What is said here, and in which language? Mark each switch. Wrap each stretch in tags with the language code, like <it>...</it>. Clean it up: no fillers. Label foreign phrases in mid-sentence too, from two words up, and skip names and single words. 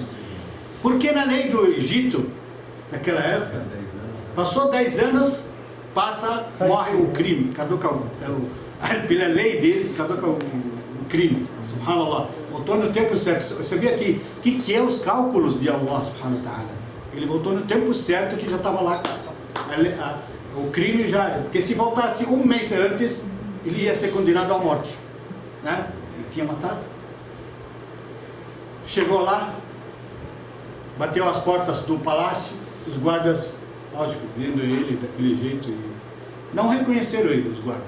<pt>Porque na lei do Egito, naquela época, passou 10 anos, morre o crime, caduca pela lei deles, caduca o crime. Subhanallah, voltou no tempo certo. Você vê aqui, o que é os cálculos de</pt> <ar>الله سبحانه وتعالى?</ar> <pt>Ele voltou no tempo certo, que já estava lá, o crime já, porque se voltasse um mês antes, ele ia ser condenado à morte, né? Ele tinha matado. Chegou lá, bateu as portas do palácio, os guardas, lógico, vendo ele daquele jeito, não reconheceram ele, os guardas.</pt>